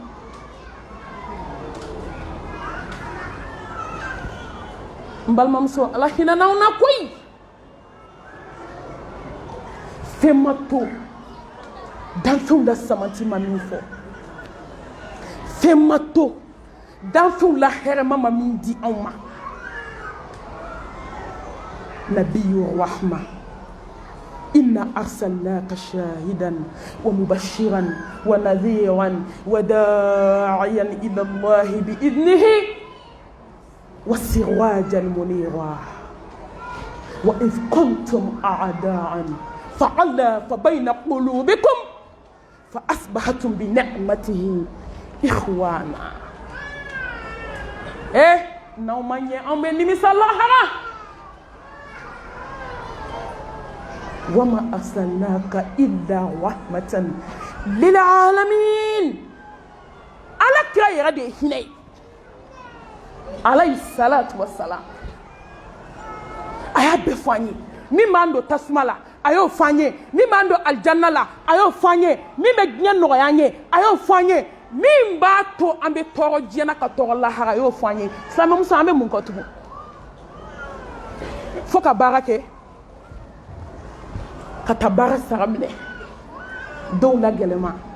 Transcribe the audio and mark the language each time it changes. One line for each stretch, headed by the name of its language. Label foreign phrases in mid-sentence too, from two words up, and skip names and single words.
Bambara: n balimamuso ala hinɛ n'aw na koyi fɛn ma to danfɛnw la samati ma min fɔ fɛn ma to danfɛnw la hɛrɛma ma min di anw ma
Arabic: نبي رحمة إنا أرسلناك شاهدا ومبشرا ونذيرا وداعيا إلى الله بإذنه وسراجا منيرا وإذ كنتم أعداء فألف بين قلوبكم فأصبحتم بنعمته إخوانا
Bambara: n'aw ma ɲɛ an bɛ nimisa lahara
Arabic: وما أرسلناك إلا رحمة للعالمين
Bambara: ala kira yɛrɛ de ye hinɛ ye
Arabic: عليه الصلاة والسلام
Bambara: a y'a bɛɛ fɔ an ye min b'an don tasuma la a y'o fɔ an ye min b'an don alijanna la a y'o fɔ an ye min bɛ diɲɛ nɔgɔya an ye a y'o fɔ an ye min b'a to an bɛ tɔɔrɔ diɲɛ na ka tɔɔrɔ lahara a y'o fɔ an ye silamɛmuso an bɛ mun kɔ tugun fo ka baara kɛ ka taa baara sara minɛ dɔw la gɛlɛma